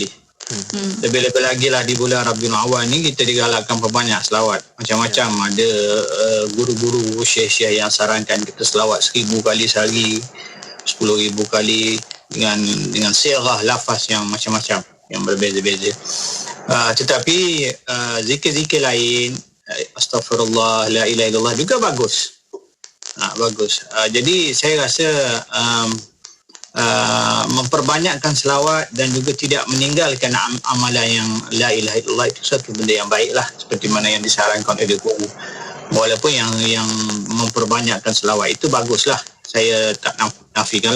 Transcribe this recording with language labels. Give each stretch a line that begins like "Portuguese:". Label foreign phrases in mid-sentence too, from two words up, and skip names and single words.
Malay: Lebih-lebih lagi lah di bulan Rabiul Awal ni kita digalakkan perbanyak selawat. Macam-macam ada guru-guru syekh-syekh yang sarankan kita selawat 1000 kali sehari, 10,000 kali dengan sirah lafaz yang macam-macam yang berbeza-beza. Tetapi zikir-zikir lain, astagfirullah,
Arabic: لا إله إلا الله
Malay: juga bagus. Bagus. Jadi saya rasa memperbanyakkan selawat dan juga tidak meninggalkan amalan yang
Arabic: لا إله إلا الله
Malay: itu satu benda yang baiklah, seperti mana yang disarankan oleh guru. Walaupun yang memperbanyakkan selawat itu baguslah, saya tak nafikanlah.